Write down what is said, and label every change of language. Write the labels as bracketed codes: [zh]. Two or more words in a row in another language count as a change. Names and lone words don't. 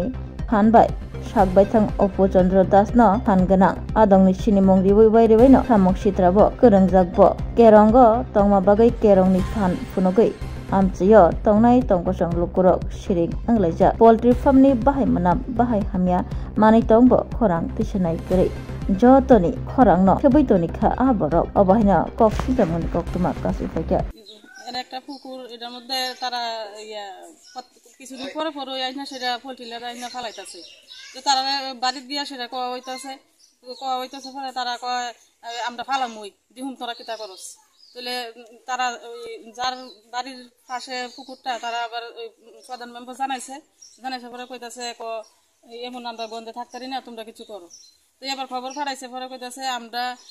[trp] phanbai sakbaithang Opochandra Das no phanganang adongni sinimong riwai bai no samok sitrabo korongjak kerongo tongma bagai kerongni phan funogoi amchiyo tongnai tongkosong lukurok siring anglaija [en] poultry farm [trp] ni bahai manam bahai hamya mani tongbo khorang tisanai kri jotoni khorang no kheboi toni kha aborok obahina koksidamon koktuma kasi faika [bn] একটা পুকুর এটার মধ্যে তারা কিছুদিন পরে পরে আইনা সেটা পোল্ট্রিলার আইনা ফালাইতেছে তো তারা বাড়িতে গিয়া সেটা কওয়া হইতেছে পরে তারা কয় আমরা ফালামই দিহুম তোরা কিতা করস তাহলে তারা যার বাড়ির পাশে পুকুরটা তারা আবার প্রধান মেম্বার জানাইছে পরে কইতাছে এমন আমরা বন্ধে থাকতারি না তোমরা কিছু করো তো এবার খবর ফাটাইছে পরে কইতাছে আমরা